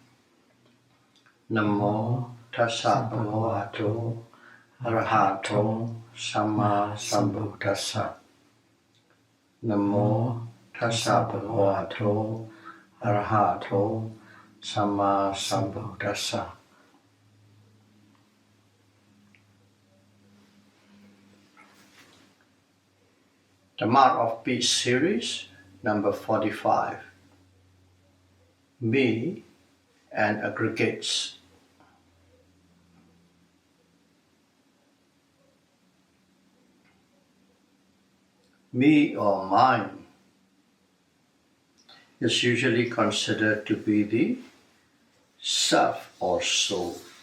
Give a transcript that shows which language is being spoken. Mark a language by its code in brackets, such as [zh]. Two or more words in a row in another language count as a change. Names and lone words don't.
[pi] Namo tassa bhagavato arahato samma sambuddhassa. Namo tassa bhagavato arahato samma sambuddhassa. [en] The Mark of Peace series, number 45. Me and Aggregates. Me or mine is usually considered to be the self or soul.